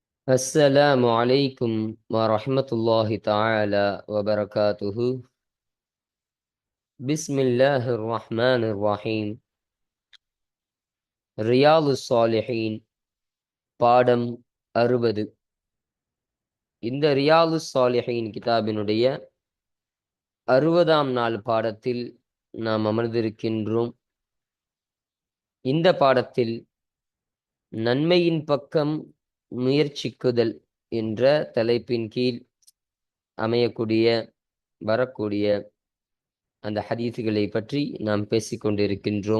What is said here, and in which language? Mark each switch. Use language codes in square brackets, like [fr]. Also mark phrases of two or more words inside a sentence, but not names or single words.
[ar] السلام عليكم ورحمة الله تعالى وبركاته. بسم الله الرحمن الرحيم. [ta] ரியாலு சாலிஹீன் பாடம் 60. இந்த ரியாலு சாலிஹீன் கிதாபினுடைய 60ஆம் நாள் பாடத்தில் நாம் அமர்ந்திருக்கின்றோம். இந்த பாடத்தில் நன்மையின் பக்கம் முயற்சிக்குதல் என்ற தலைப்பின் கீழ் அமையக்கூடிய வரக்கூடிய அந்த ஹதீஸுகளை பற்றி நாம் பேசிக்கொண்டிருக்கின்றோம்.